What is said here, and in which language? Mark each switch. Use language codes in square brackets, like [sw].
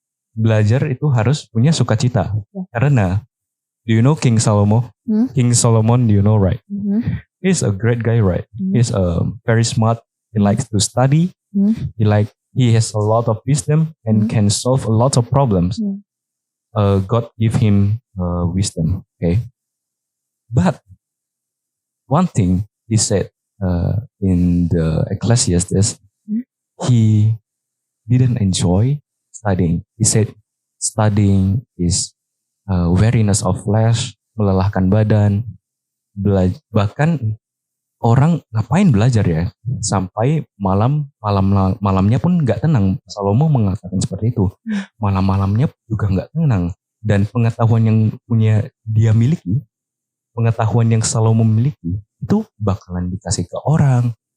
[id] Belajar itu harus punya sukacita. [en] Yeah. [id] Karena, [en] do you know King Salomo? King Solomon, do you know, right? Mhm. He's a great guy, right? Mhm. He's very smart. He likes to study. Mhm. He has a lot of wisdom and can solve a lot of problems. Mhm. God give him wisdom. Okay, but one thing he said in the Ecclesiastes, he didn't enjoy studying. He said studying is weariness of flesh, [id] melelahkan badan. Bahkan orang ngapain belajar ya sampai malamnya pun nggak tenang. Salomo mengatakan seperti itu. Malamnya juga nggak tenang, dan pengetahuan yang dia miliki, pengetahuan yang Salomo miliki itu bakalan dikasih ke orang.